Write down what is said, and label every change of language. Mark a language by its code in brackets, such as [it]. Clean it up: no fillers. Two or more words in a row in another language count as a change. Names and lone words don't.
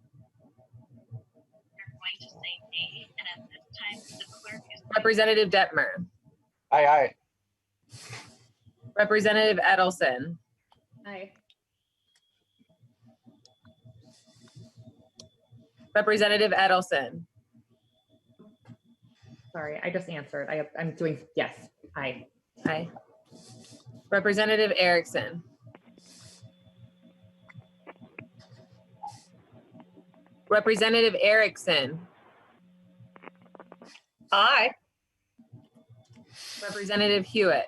[en] Representative Detmer. Aye, aye. Representative Edelson. Aye. Representative Edelson. Sorry, I just answered. I'm doing yes. Aye. Aye. Representative Erickson. Representative Erickson. Aye. Representative Hewitt.